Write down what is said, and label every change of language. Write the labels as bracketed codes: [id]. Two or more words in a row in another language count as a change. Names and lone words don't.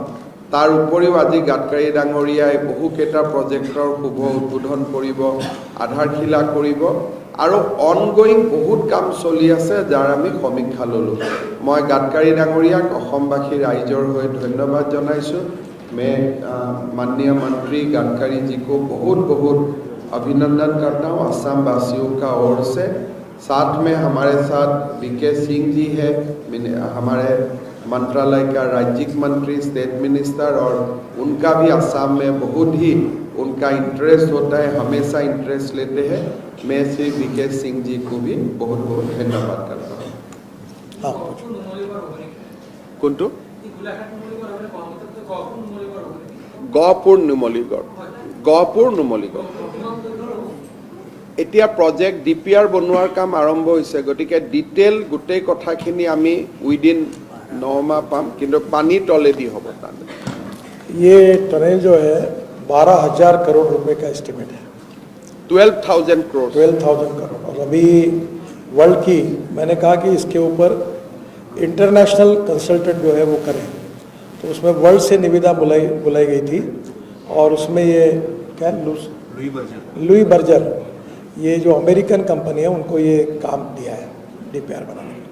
[as] তাৰ উপৰিও আজি গাডকাৰী ডাঙৰীয়াই বহুকেইটা প্ৰজেক্টৰ শুভ উদ্বোধন কৰিব, আধাৰশিলা কৰিব আৰু অনগোয়িং বহুত কাম চলি আছে যাৰ আমি সমীক্ষা ল'লোঁ। মই গাডকাৰী ডাঙৰীয়াক অসমবাসী ৰাইজৰ হৈ ধন্যবাদ জনাইছোঁ। [hi] मैं माननीय मंत्री गडकरी जी को बहुत बहुत अभिनंदन करता हूँ असम वासियों का ओर से। साथ में हमारे साथ VK सिंह जी है, हमारे मंत्रालय का राज्यिक मंत्री, [en] state minister, [hi] और उनका भी असम में बहुत ही उनका इंटरेस्ट होता है, हमेशा इंटरेस्ट लेते हैं। मैं श्री VK सिंह जी को भी बहुत बहुत धन्यवाद करता हूँ। [as] কোনটো? গহপুৰ নুমলীগড় এতিয়া প্ৰজেক্ট DPR বনোৱাৰ কাম আৰম্ভ হৈছে। গতিকে ডিটেইল গোটেই কথাখিনি আমি উইদিন 9 মাহ পাম, কিন্তু পানী তলেদি হ'ব। [hi] ये टनल जो है 12,000 करोड़ रुपए का एस्टिमेट है। 12,000 करोड़ 12,000 करोड़। और अभी वर्ल्ड की मैंने कहा कि इसके ऊपर [en] international consultant [hi] जो है वो करें, तो उसमें वर्ल्ड से निविदा बुलाई गई थी और उसमें ये क्या लुई बर्जर ये जो [en] American company [hi] है उनको ये काम दिया है DPR बनाने।